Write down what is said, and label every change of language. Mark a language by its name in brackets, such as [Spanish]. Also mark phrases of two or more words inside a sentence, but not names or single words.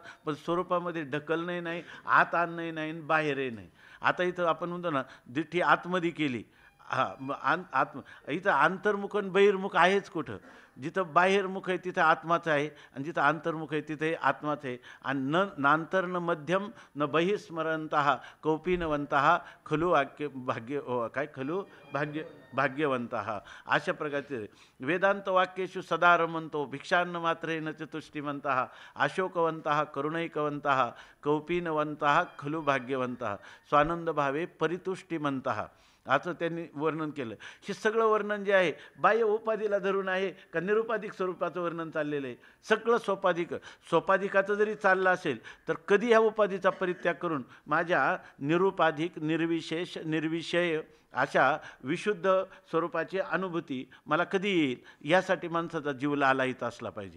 [Marathi] पण स्वरूपामध्ये ढकलणंही नाही, आत आणणंही नाही, बाहेरही नाही. आता इथं आपण म्हणतो ना, दिठ्ठी आतमध्ये केली, इथं अंतर्मुख आणि बहिर्मुख आहेच कुठं. जिथं बाहेरमुख आहे तिथं आत्माचं आहे आणि जिथं अंतर्मुख आहे तिथे आत्माचं आहे. [Sanskrit] आणि नांतर न मध्यम न बहिस्मरंतः कौपीनवंतः खलु भाग्य काय खलु भाग्यवंतः, [Marathi] अशा प्रकारचे [Sanskrit] वेदांत वाक्येषु सदा रमंतो भिक्षान्न मात्रेन चतुष्टिमंतः अशोकवंतः करुणैकवंतः कौपीनवंतः खलु भाग्यवंतः स्वानंद भावे परितुष्टिमंतः, [Marathi] असं त्यांनी वर्णन केलं. हे सगळं वर्णन जे आहे बाह्य उपाधीला धरून आहे का निरुपाधिक स्वरूपाचं वर्णन चाललेलं आहे. सगळं सोपाधिकाचं जरी चाललं असेल तर कधी ह्या उपाधीचा परित्याग करून माझ्या निरुपाधिक निर्विशेष निर्विषय अशा विशुद्ध स्वरूपाची अनुभूती मला कधी येईल, यासाठी माणसाचा जीव लालायित असला पाहिजे.